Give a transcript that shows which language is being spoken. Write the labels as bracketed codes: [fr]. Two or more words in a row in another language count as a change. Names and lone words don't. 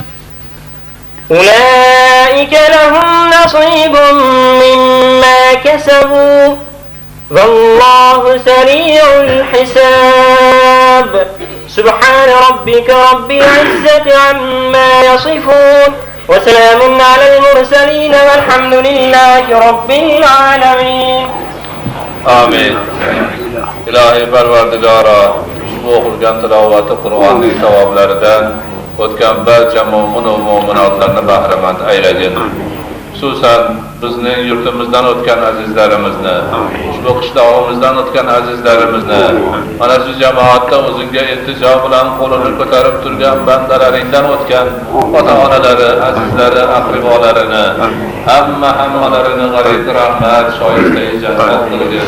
[ar] أولئك لهم نصيب مما كسبوا والله سريع الحساب سبحان ربك رب العزة عما يصفون وسلام على المرسلين والحمد لله رب العالمين Amin. [uz] İlahi Parvardigara, bu oxulgan tilovati Qur'onning savoblaridan o'tgan barcha mo'min va mo'minotlarni bahramand aylagin. Xususan bizning yurtimizdan o'tgan azizlarimizni, ushbu qishlog'imizdan o'tgan azizlarimizni, mana shu jamoatda o'zingga iltijo bilan qo'lini ko'tarib turgan bandalaringdan o'tgan ota-onalari, azizlari, aqribolarini, hammalarini g'arib rahmat, shoyista jannat qilgin.